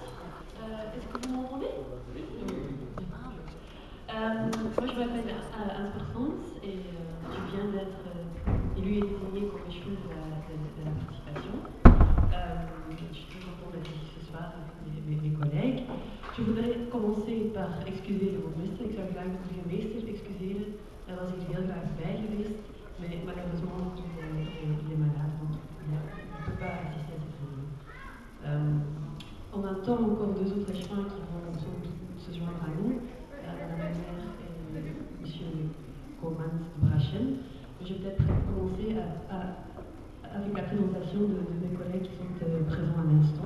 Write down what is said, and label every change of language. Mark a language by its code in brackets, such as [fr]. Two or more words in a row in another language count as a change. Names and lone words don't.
[fr] Est-ce que vous m'entendez? Moi je m'appelle Asper Frans et je viens d'être élue et désignée comme échevine de la participation. Je suis très contente d'être ici ce soir avec mes collègues. Je voudrais commencer par excuser [nl] de meester. Ik zou graag de meester excuseren. Daar was ik heel graag bij geweest, [fr] mais malheureusement il est malade, donc il ne peut pas assister à cette réunion. On attend encore deux autres échevins qui vont sans doute se joindre à nous, Madame la maire et Monsieur Komans de Brachen. Je vais peut-être commencer avec la présentation de mes collègues qui sont présents à l'instant.